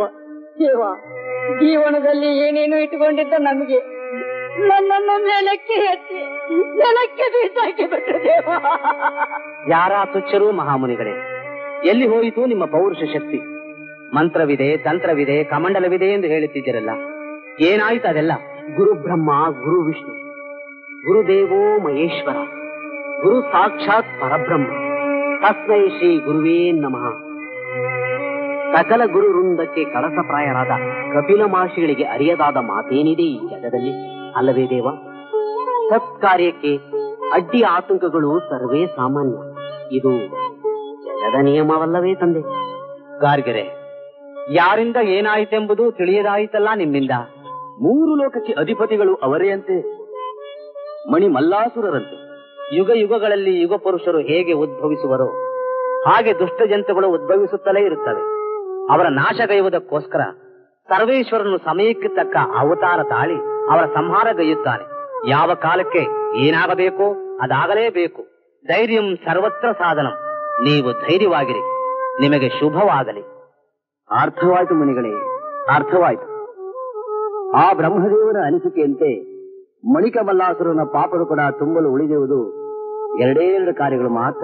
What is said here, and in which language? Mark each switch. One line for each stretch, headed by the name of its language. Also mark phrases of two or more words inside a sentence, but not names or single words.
Kannada: ದೇವ, ಜೀವನದಲ್ಲಿ ಏನೇನು ಇಟ್ಟುಕೊಂಡಿದ್ದ ನಮಗೆ ನನ್ನನ್ನು ಮೇಲಕ್ಕೆ ಎತ್ತಿ ನೆಲಕ್ಕೆ ಬೀಸಾಕಿ ಬಿಟ್ರು ದೇವ. ಯಾರ ತುಚ್ಛರೂ ಮಹಾಮುನಿಗಳೇ, ಎಲ್ಲಿ ಹೋಯಿತು ನಿಮ್ಮ ಪೌರುಷ ಶಕ್ತಿ? ಮಂತ್ರವಿದೆ, ತಂತ್ರವಿದೆ, ಕಮಂಡಲವಿದೆ ಎಂದು ಹೇಳುತ್ತಿದ್ದೀರಲ್ಲ, ಏನಾಯ್ತು ಅದೆಲ್ಲ?
Sanskrit: ಗುರು ಬ್ರಹ್ಮ, ಗುರು ವಿಷ್ಣು, ಗುರುದೇವೋ ಮಹೇಶ್ವರ, ಗುರು ಸಾಕ್ಷಾತ್ ಪರಬ್ರಹ್ಮ, ತಸ್ಮೈ ಶ್ರೀ ಗುರುವೇ ನಮಃ.
Kannada: ಸಕಲ ಗುರು ವೃಂದಕ್ಕೆ ಕಳಸಪ್ರಾಯರಾದ ಕಪಿಲ ಮಹರ್ಷಿಗಳಿಗೆ ಅರಿಯದಾದ ಮಾತೇನಿದೆ ಈ ಜಗದಲ್ಲಿ, ಅಲ್ಲವೇ ದೇವ? ಸತ್ಕಾರ್ಯಕ್ಕೆ ಅಡ್ಡಿ ಆತಂಕಗಳು ಸರ್ವೇ ಸಾಮಾನ್ಯ. ಇದು ಜಗದ ನಿಯಮವಲ್ಲವೇ ತಂದೆ? ಗಾರ್ಗರೆ, ಯಾರಿಂದ ಏನಾಯಿತೆಂಬುದು ತಿಳಿಯದಾಯಿತಲ್ಲ ನಿಮ್ಮಿಂದ. 3 ಲೋಕಕ್ಕೆ ಅಧಿಪತಿಗಳು ಅವರೇ ಅಂತೆ, ಮಣಿ ಮಲ್ಲಾಸುರರಂತೆ. ಯುಗ ಯುಗಗಳಲ್ಲಿ ಯುಗ ಪುರುಷರು ಹೇಗೆ ಉದ್ಭವಿಸುವರೋ ಹಾಗೆ ದುಷ್ಟ ಜಂತುಗಳು ಉದ್ಭವಿಸುತ್ತಲೇ ಇರುತ್ತವೆ. ಅವರ ನಾಶಗೈಯುವುದಕ್ಕೋಸ್ಕರ ಸರ್ವೇಶ್ವರನು ಸಮಯಕ್ಕೆ ತಕ್ಕ ಅವತಾರ ತಾಳಿ ಅವರ ಸಂಹಾರಗೈಯುತ್ತಾನೆ. ಯಾವ ಕಾಲಕ್ಕೆ ಏನಾಗಬೇಕೋ ಅದಾಗಲೇಬೇಕು.
Sanskrit: ಧೈರ್ಯಂ ಸರ್ವತ್ರ ಸಾಧನಂ.
Kannada: ನೀವು ಧೈರ್ಯವಾಗಿರಿ, ನಿಮಗೆ ಶುಭವಾಗಲಿ. ಅರ್ಥವಾಯ್ತು ಮುನಿಗಳೇ, ಅರ್ಥವಾಯ್ತು. ಆ ಬ್ರಹ್ಮದೇವರ ಅನಿಸಿಕೆಯಂತೆ ಮಣಿಕಮಲ್ಲಾಸುರನ ಪಾಪರು ಕೂಡ ತುಂಬಲು ಉಳಿದಿರುವುದು 2 ಕಾರ್ಯಗಳು ಮಾತ್ರ.